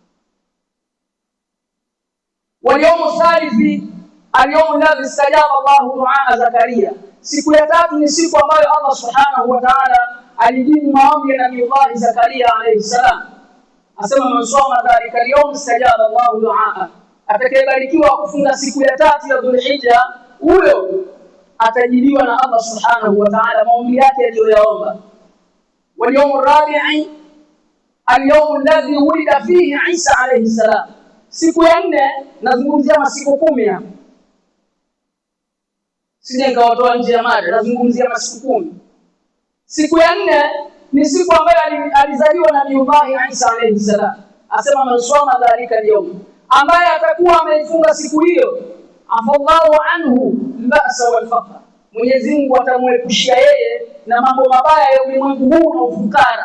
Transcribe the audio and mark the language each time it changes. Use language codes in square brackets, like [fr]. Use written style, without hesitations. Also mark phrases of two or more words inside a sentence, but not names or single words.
[ar] واليوم الثالث اليوم الذي استجاب الله دعاء زكريا, [sw] siku ya tatu ni siku ambayo Allah [ar] سبحانه وتعالى [sw] alijibu maombi ya Nabiiullah Zakaria [ar] عليه السلام. [sw] Asema [ar] من صام ذلك اليوم استجاب الله دعاء, [sw] atakayebarikiwa kufunga siku ya tatu ya Dhulhijja, huyo atajibiwa na Allah [ar] سبحانه وتعالى [sw] maombi yake aliyoyaomba. [ar] واليوم الرابع اليوم الذي ولد فيه عيسى عليه السلام, [sw] siku ya 4, nazungumzia masiku 10 hapa, sije nikawatoa nje ya mada, nazungumzia masiku 10. Siku ya 4 ni siku ambayo alizaliwa Nabiiullah Isa [ar] عليه السلام. [sw] Asema [ar] من صام ذلك اليوم, [sw] ambaye atakuwa ameifunga siku hiyo, [ar] عافى الله عنه البأس والفقر, [sw] Mwenyezi Mungu atamwepushia yeye na mambo mabaya ya ulimwengu huu na ufukara.